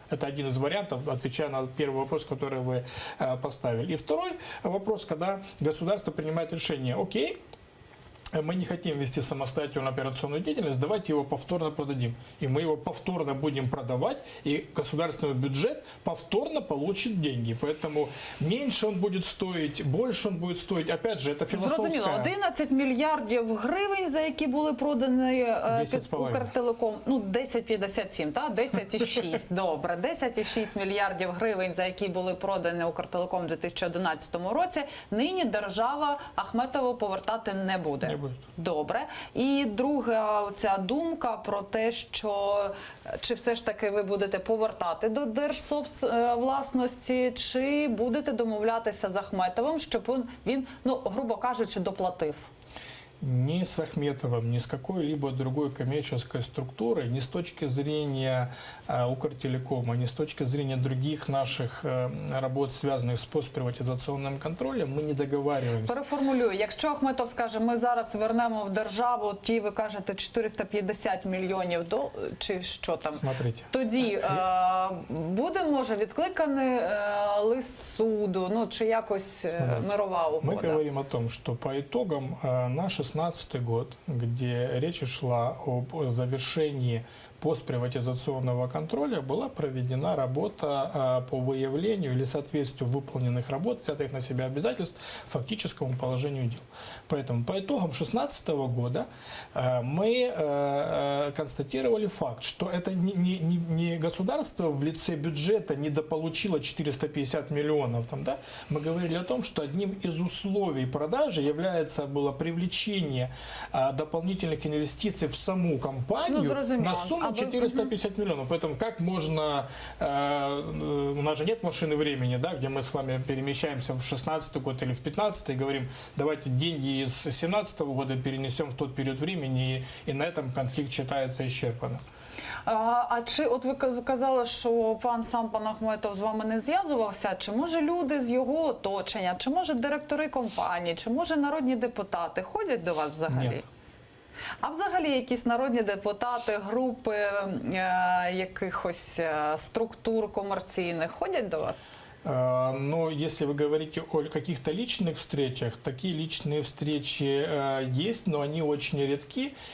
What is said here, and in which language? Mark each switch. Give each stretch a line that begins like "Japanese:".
Russian: Это один из вариантов, отвечая на первый вопрос, который вы поставили. И второй вопрос, когда государство принимает решение: окей, мы не хотим вести самостоятельную операционную деятельность, давайте его повторно продадим. И мы его повторно будем продавать, и государственный бюджет повторно получит деньги. Поэтому меньше он будет стоить, больше он будет стоить. Опять же, это философская...
Ukrainian: Зрозуміло, 11 мільярдів гривень, за які були продані під Укртелеком, 10,57, так? 10,6, добре. 10,6 мільярдів гривень, за які були продані Укртелеком у 2011 році, нині держава Ахметову повертати не буде.
Russian: будет.
Ukrainian: Добре. І друга оця думка про те, що чи все ж таки ви будете повертати до держсобвласності, чи будете домовлятися з Ахметовим, щоб він, грубо кажучи, доплатив?
Russian: Ни с Ахметовым, ни с какой-либо другой коммерческой структурой, ни с точки зрения Укртелекома, ни с точки зрения других наших работ, связанных с постприватизационным контролем, мы не договариваемся.
Ukrainian: Переформулюю, якщо Ахметов скаже, ми зараз вернемо в державу ті, ви кажете, 450 мільйонів чи що там,
Russian: Смотрите.
Ukrainian: тоді буде, може, відкликаний лист суду, чи якось мирова угода?
Russian: Мы говорим о том, что по итогам на 2016 год, где речь шла об завершении постприватизационного контроля, была проведена работа по выявлению или соответствию выполненных работ, взятых на себя обязательств, фактическому положению дел. Поэтому по итогам 2016 года мы констатировали факт, что это не государство в лице бюджета недополучило 450 миллионов. Мы говорили о том, что одним из условий продажи было привлечение дополнительных инвестиций в саму компанию на сумму 450 миллионов. Поэтому как можно... У нас же нет машины времени, где мы с вами перемещаемся в 16 год или в 15 и говорим, давайте деньги из 17 года перенесем в тот период времени, и на этом конфликт считается исчерпанным.
Ukrainian: А чи, от ви казали, що пан Ахметов з вами не зв'язувався, чи може люди з його оточення, чи може директори компаній, чи може народні депутати ходять до вас взагалі? Ні. А взагалі якісь народні депутати, групи якихось структур комерційних ходять до вас?
Russian: Но если вы говорите о каких-то личных встречах, такие личные встречи есть, но они очень редки.